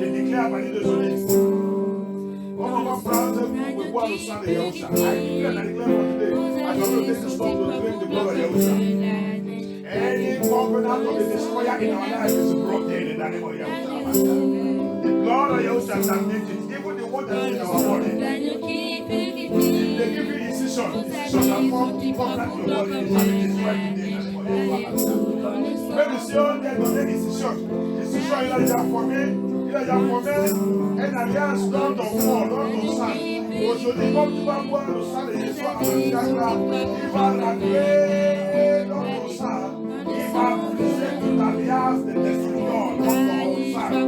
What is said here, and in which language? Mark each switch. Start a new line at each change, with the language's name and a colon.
French: je déclare à partir de aujourd'hui. Comme on va prendre pour boire le sang de Yahushua.
English: I declare for today. I don't take the stop to drink the blood of Yahushua. Any covenant of the destroyer in our life is broken in the name of Yahushua. The blood of Yahushua is anointed. Even the one that is in our body. If they give you incision that form covenant in your body, it shall be destroyed today in the name of Yahushua.
French: Même si on est donné incision, il a déjà formé une alliance dans ton corps, dans ton sang. Aujourd'hui, comme tu vas boire le sang de Yeshua à il va rentrer dans ton sang. Il va briser toute alliance de destruction dans ton sang.